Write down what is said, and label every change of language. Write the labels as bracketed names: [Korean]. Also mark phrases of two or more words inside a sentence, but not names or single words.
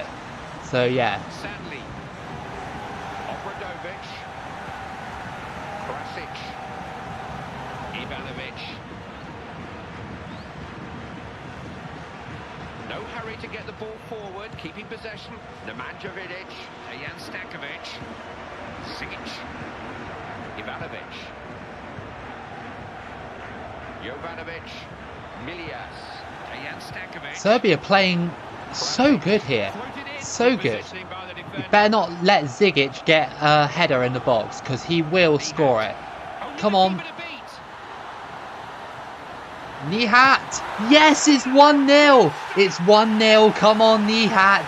[English] So yeah. Sadly. Obradovic. Krasic. Ivanovic. No hurry to get the ball forward, keeping possession. Nemanja Vidic. Dejan Stankovic. Sigic. Ivanovic. Jovanovic, Milias, Dejan Stankovic. Serbia playing so good here. So good. You better not let Zigic get a header in the box, because he will score it. Come on. Nihat. Yes, it's 1-0. It's 1-0. Come on, Nihat.